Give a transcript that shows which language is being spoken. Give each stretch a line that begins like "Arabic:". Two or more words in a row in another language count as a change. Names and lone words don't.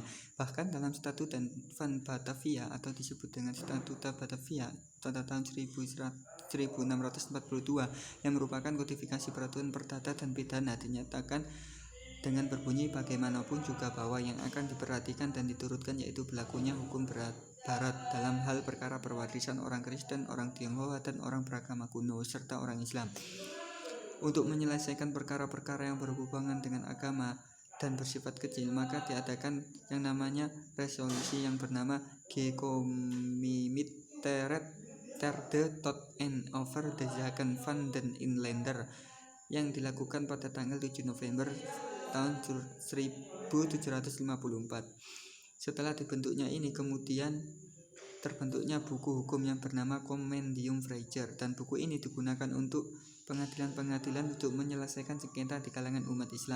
Indonesian: Bahkan dalam Statut van Batavia atau disebut dengan Statuta Batavia pada tahun 1642 yang merupakan kodifikasi peraturan perdata dan pidana dinyatakan dengan berbunyi bagaimanapun juga bahwa yang akan diperhatikan dan diturutkan yaitu berlakunya hukum Barat dalam hal perkara perwarisan orang Kristen, orang Tionghoa, dan orang beragama kuno, serta orang Islam. Untuk menyelesaikan perkara-perkara yang berhubungan dengan agama dan bersifat kecil, maka diadakan yang namanya resolusi yang bernama Gecommitteerd ter de Tot en over de Zaken van den Inlander yang dilakukan pada tanggal 7 November tahun 1754. Setelah dibentuknya ini, kemudian terbentuknya buku hukum yang bernama Compendium Fraser, dan buku ini digunakan untuk pengadilan-pengadilan untuk menyelesaikan sengketa di kalangan umat Islam.